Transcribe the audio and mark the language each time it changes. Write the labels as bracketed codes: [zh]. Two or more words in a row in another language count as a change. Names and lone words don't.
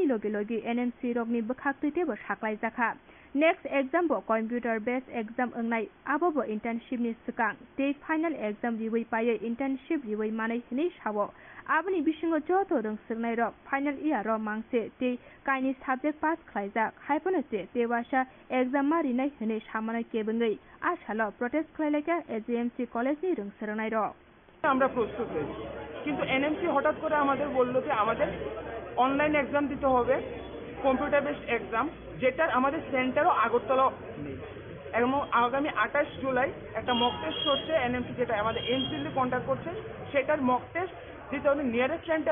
[trp] लगे लगे एनएमसी रकनि बखाक्तैतेबो साख्लाय जाखा [en] next exam [trp] बो [en] computer based exam [trp] ओंनाय आबो बो इंटर्नशिप नि सिगां ते [en] final exam [trp] रिवै पायै इंटर्नशिप रिवै मानै हनै सावो आबनि बिसिङो जतो रोंसोरनाय रक [en] final year [trp] मांसे ते काइनि सब्जेक्ट पास खालायजाक हायपनसे तेवासा एग्जाम मारिनाय हनै सामानाय केबंगै आसाल प्रोटेस्ट खालायलायका एजीएमसी कॉलेज नि रोंसोरनाय रक [bn] আমরা প্রস্তুত হয়েছি কিন্তু এনএমসি হঠাৎ করে আমাদের বললো যে আমাদের [en] online exam [bn] দিতে হবে [en] computer based exam [bn] যেটার আমাদের সেন্টারও আগরতলা নেই এবং আগামী 28 জুলাই একটা [en] mock test [bn] হচ্ছে এনএমসি যেটা আমাদের এমসিএল কন্ট্যাক্ট করছে সেটার [en] mock test [bn] দিতে হলে [en] nearest centre